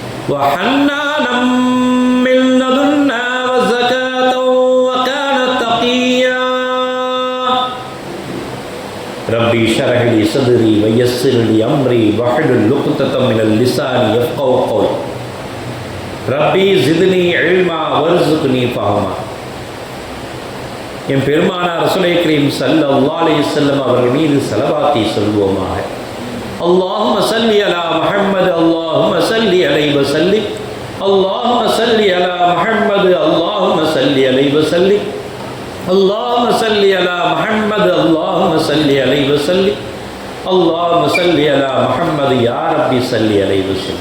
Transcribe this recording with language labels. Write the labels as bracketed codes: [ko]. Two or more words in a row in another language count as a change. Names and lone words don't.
[ar] وحنانا من لدنا وزكاة وكان تقيا ربي اشرح لي صدري ويسر لي أمري واحلل عقدة من اللسان يفقهوا قولي رب زدني علما وارزقني فهما. [ta] என் பெருமானார் ரசூலை கரீம் [ar] صلى الله عليه وسلم [ta] அவர்கள் மீது ஸலவாத்தை சொல்வோமாக. [ar] اللهم صل على محمد اللهم صل عليه وسلم اللهم صل على محمد اللهم صل عليه وسلم اللهم صل على محمد اللهم صل عليه وسلم اللهم صل على محمد يا ربي صل عليه وسلم.